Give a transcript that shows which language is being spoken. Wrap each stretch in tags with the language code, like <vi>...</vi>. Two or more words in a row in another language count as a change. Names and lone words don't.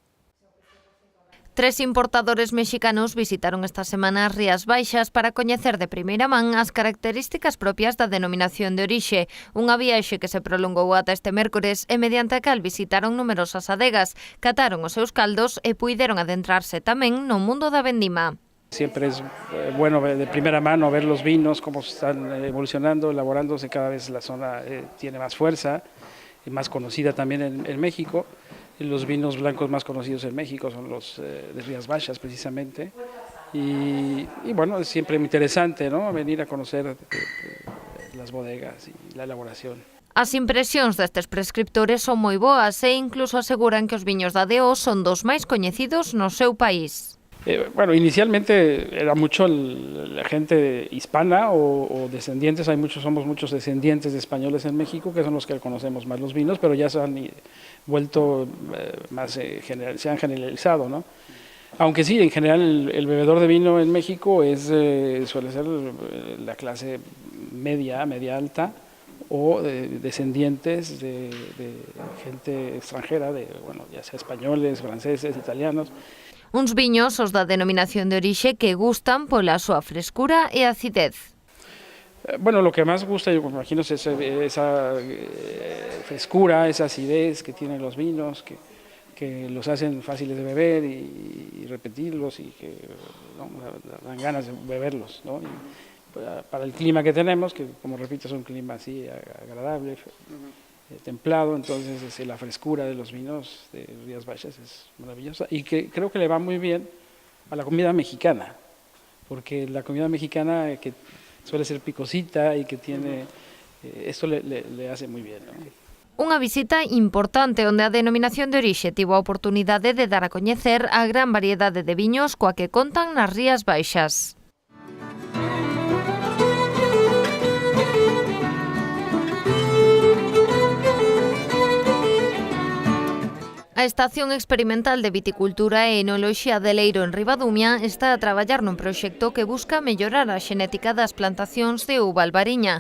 <gl>3 importadores mexicanos visitaron esta semana as Rías Baixas para coñecer de primeira man as características propias da denominación de orixe, unha viaxe que se prolongou ata este mércores e mediante a cal visitaron numerosas adegas, cataron os seus caldos e puideron adentrarse tamén no mundo da vendima.</gl> <es>Siempre es bueno de primera mano ver los vinos, cómo están evolucionando, elaborándose, cada vez la zona tiene más fuerza y más conocida también en México. Los vinos blancos más conocidos en México son los de Rías Baixas precisamente y bueno, es siempre muy interesante, ¿no?, venir a conocer las bodegas y la elaboración.</es> <gl>As impresións destes prescriptores son moi boas e incluso aseguran que os viños da DO son dos máis coñecidos no seu país.</gl> <es>Bueno, inicialmente era mucho la gente hispana o descendientes, somos muchos descendientes de españoles en México que son los que conocemos más los vinos, pero ya se han vuelto más, se han generalizado, ¿no? Aunque sí, en general el bebedor de vino en México suele ser la clase media alta o descendientes de gente extranjera, bueno, ya sea españoles, franceses, italianos.</es> <gl>Uns viños os da denominación de orixe que gustan pola súa frescura e acidez.</gl> <es>Bueno, lo que más gusta, yo me imagino, es esa frescura, esa acidez que tienen los vinos, que los hacen fáciles de beber y repetirlos y que ¿no? dan ganas de beberlos, ¿no? Para el clima que tenemos, que como repito es un clima así agradable, templado, entonces la frescura de los vinos de Rías Baixas es maravillosa y que creo que le va muy bien a la comida mexicana, porque la comida mexicana que suele ser picosita y que tiene, esto le hace muy bien, ¿no?</es> <gl>Unha visita importante onde a denominación de orixe tivo a oportunidade de dar a coñecer a gran variedade de viños coa que contan nas Rías Baixas. A Estación Experimental de Viticultura e Enoloxía de Leiro en Ribadumia está a traballar nun proxecto que busca mellorar a xenética das plantacións de uva albariña.</gl>